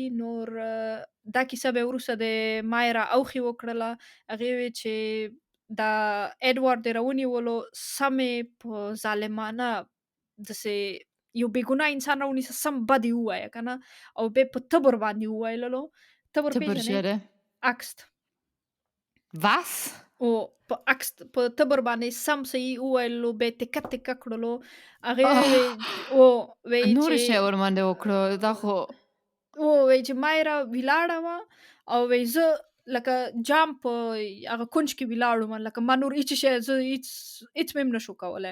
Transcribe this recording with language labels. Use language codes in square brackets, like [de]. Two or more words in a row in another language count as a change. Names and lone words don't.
[ps] نور دا کیسه بیا وروسته د مایرا اوښې وکړله. هغې وویل چې دا ایډوارډ دې راونیولو سمې په ظالمانه داسې یو بېګناه انسان راونیسه، سم بد یې ووایه که نه، او بیا په تبر باندې وویللو. تبر پېژنې؟ Tebbergere. [de] Axt. Was? [ps] او په اکس په تبر باندې سم صحیح وویللو، بیا یې تکه تکه کړلو. هغې وویل وویل نور چې شی ورباندې وکړو دا خو وویل چې مایرا ولاړه وه او وایي زه لکه جام په هغه کونج کې ولاړ وم، لکه ما نور هېڅ شی زه هېڅ مې هم نشو کولی.